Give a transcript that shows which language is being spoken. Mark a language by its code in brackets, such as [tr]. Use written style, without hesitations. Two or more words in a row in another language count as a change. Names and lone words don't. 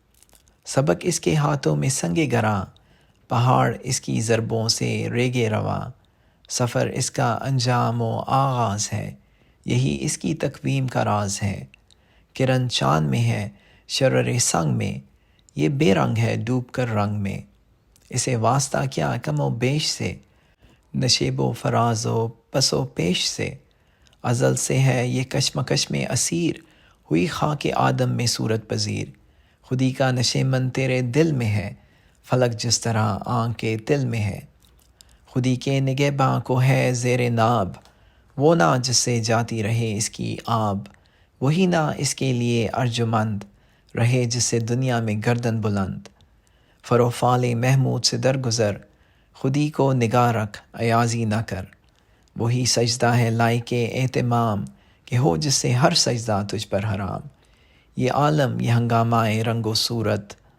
[ur] سبق اس کے ہاتھوں میں سنگ گراں، پہاڑ اس کی ضربوں سے ریگے رواں، سفر اس کا انجام و آغاز ہے، یہی اس کی تقویم کا راز ہے، کرن چاند میں ہے شرر سنگ میں، یہ بے رنگ ہے ڈوب کر رنگ میں، اسے واسطہ کیا کم و بیش سے، نشیب و فراز و پس و پیش سے، ازل سے ہے یہ کشمکش میں اسیر، ہوئی خاک آدم میں صورت پذیر، خودی کا نشیمن تیرے دل میں ہے، فلک جس طرح آنکھ کے تل میں ہے، خودی کے نگہباں کو ہے زیر ناب، وہ نہ جس سے جاتی رہے اس کی آب، وہی نہ اس کے لیے ارجمند، رہے جس سے دنیا میں گردن بلند، فروفال محمود سے درگزر، خودی کو نگاہ رکھ ایازی نہ کر، وہی سجدہ ہے لائق اہتمام، کہ ہو جس سے ہر سجدہ تجھ پر حرام، یہ عالم یہ ہنگامہ رنگ و صورت،